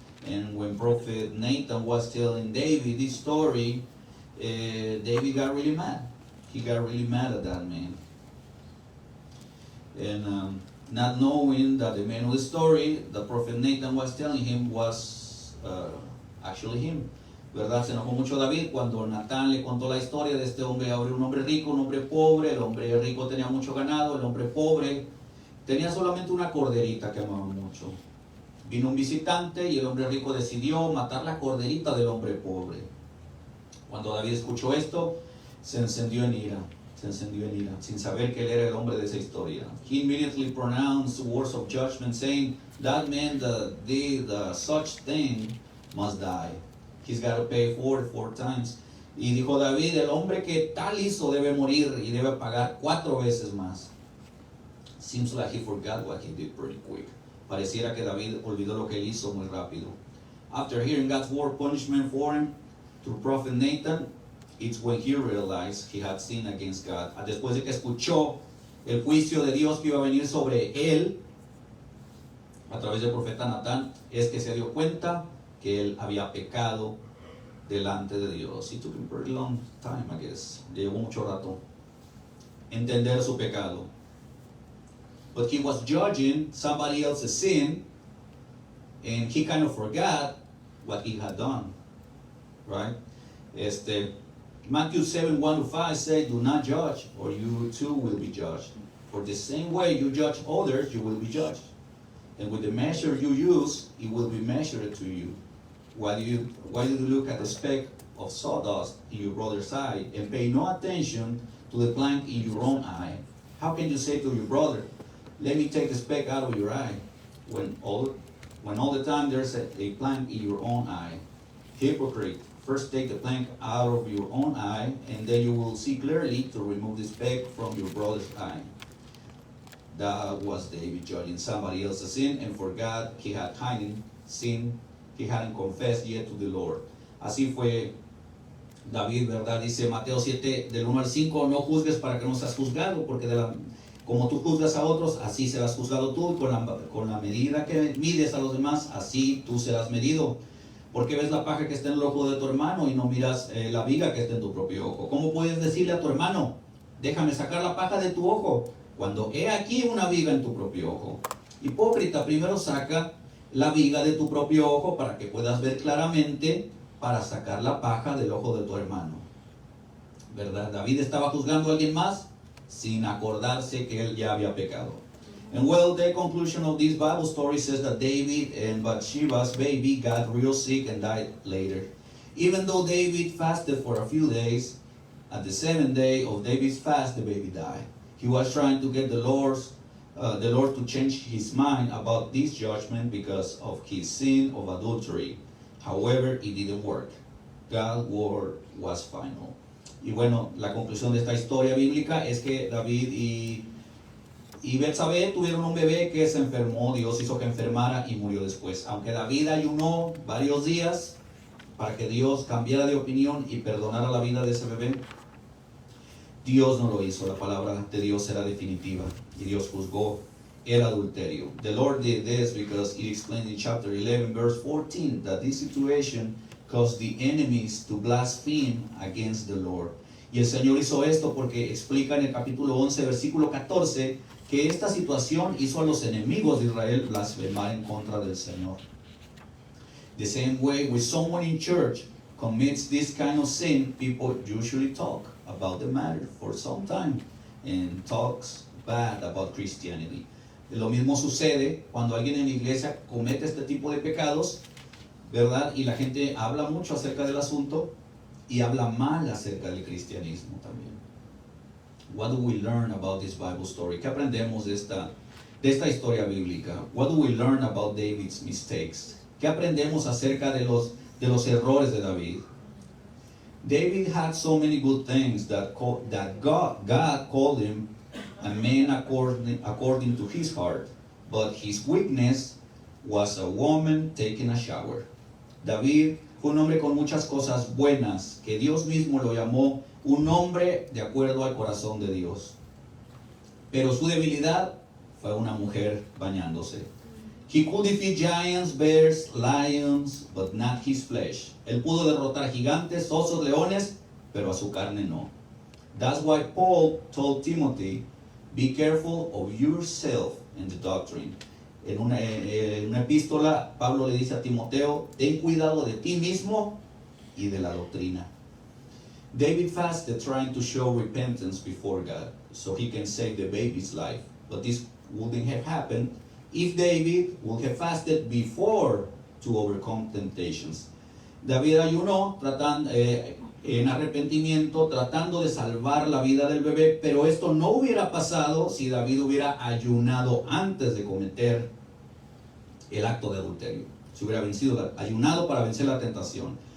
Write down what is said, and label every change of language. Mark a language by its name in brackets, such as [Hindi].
[English] And when Prophet Nathan was telling David this story, David got really mad. He got really mad at that man. And not knowing that the man of the story, the Prophet Nathan was telling him, was actually him. [Spanish] ¿Verdad? Se enojó mucho David cuando Natán le contó la historia de este hombre. Había un hombre rico, un hombre pobre. El hombre rico tenía mucho ganado, el hombre pobre tenía solamente una corderita que amaba mucho. Vino un visitante y el hombre rico decidió matar la corderita del hombre pobre. Cuando David escuchó esto, se encendió en ira, sin saber que él era el hombre de esa historia. [English] He immediately pronounced words of judgment, saying, that man that did such thing must die. He's got to pay for it 4 times. [Spanish] Y dijo David, el hombre que tal hizo debe morir y debe pagar 4 veces más. [English] Seems like he forgot what he did pretty quick. [Spanish] Pareciera que David olvidó lo que él hizo muy rápido. [English] After hearing God's word punishment for him through prophet Nathan, it's when he realized he had sinned against God. [Spanish] Después de que escuchó el juicio de Dios que iba a venir sobre él a través del profeta Natán, es que se dio cuenta que él había pecado delante de Dios. [English] It took him a very long time, I guess. [Spanish] Le llevó mucho rato entender su pecado. [English] But he was judging somebody else's sin, and he kind of forgot what he had done. Right? Matthew 7:1-5 said, do not judge, or you too will be judged. For the same way you judge others, you will be judged. And with the measure you use, it will be measured to you. Why do you look at the speck of sawdust in your brother's eye and pay no attention to the plank in your own eye? How can you say to your brother, let me take the speck out of your eye, when all the time there's a plank in your own eye? Hypocrite, first take the plank out of your own eye, and then you will see clearly to remove the speck from your brother's eye. That was David judging somebody else's sin and forgot he had hidden sin he hadn't confessed yet to the Lord. [Spanish] Así fue David, ¿verdad? Dice Mateo 7, del 1 al 5, no juzgues para que no seas juzgado, porque como tú juzgas a otros, así serás juzgado tú, y con la medida que mides a los demás, así tú serás medido. ¿Por qué ves la paja que está en el ojo de tu hermano y no miras la viga que está en tu propio ojo? ¿Cómo puedes decirle a tu hermano, déjame sacar la paja de tu ojo, cuando he aquí una viga en tu propio ojo? Hipócrita, primero saca la viga de tu propio ojo para que puedas ver claramente para sacar la paja del ojo de tu hermano. ¿Verdad? David estaba juzgando a alguien más sin acordarse que él ya había pecado. [English] And well, the conclusion of this Bible story says that David and Bathsheba's baby got real sick and died later. Even though David fasted for a few days, at the 7th day of David's fast, the baby died. He was trying to get the Lord to change his mind about this judgment because of his sin of adultery. However, it didn't work. God's word was final. [Spanish] Y bueno, la conclusión de esta historia bíblica es que David y Betsabé tuvieron un bebé que se enfermó. Dios hizo que enfermara y murió después. Aunque David ayunó varios días para que Dios cambiara de opinión y perdonara la vida de ese bebé, Dios no lo hizo. La palabra de Dios era definitiva y Dios juzgó el adulterio. [English] The Lord did this because it explained in chapter 11 verse 14 that this situation caused the enemies to blaspheme against the Lord. [Spanish] Y el Señor hizo esto porque explica en el capítulo 11 versículo 14 que esta situación hizo a los enemigos de Israel blasfemar en contra del Señor. [English] The same way, when someone in church commits this kind of sin, people usually talk about the matter for some time and talks bad about Christianity. [Spanish] Lo mismo sucede cuando alguien en la iglesia comete este tipo de pecados, ¿verdad? Y la gente habla mucho acerca del asunto y habla mal acerca del cristianismo también. [English] What do we learn about this Bible story? [Spanish] ¿Qué aprendemos de esta historia bíblica? [English] What do we learn about David's mistakes? [Spanish] ¿Qué aprendemos acerca de los errores de David? [English] David had so many good things that God called him a man according to his heart, but his weakness was a woman taking a shower. [Spanish] David fue un hombre con muchas cosas buenas, que Dios mismo lo llamó un hombre de acuerdo al corazón de Dios. Pero su debilidad fue una mujer bañándose. [English] He could defeat giants, bears, lions, but not his flesh. [Spanish] Él pudo derrotar gigantes, osos, leones, pero a su carne no. [English] That's why Paul told Timothy, be careful of yourself and the doctrine. [Spanish] En una epístola, Pablo le dice a Timoteo, ten cuidado de ti mismo y de la doctrina. [English] David fasted trying to show repentance before God so he can save the baby's life. But this wouldn't have happened if David would have fasted before to overcome temptations. [Spanish] David ayunó en arrepentimiento, tratando de salvar la vida del bebé, pero esto no hubiera pasado si David hubiera ayunado antes de cometer el acto de adulterio. Si hubiera ayunado para vencer la tentación.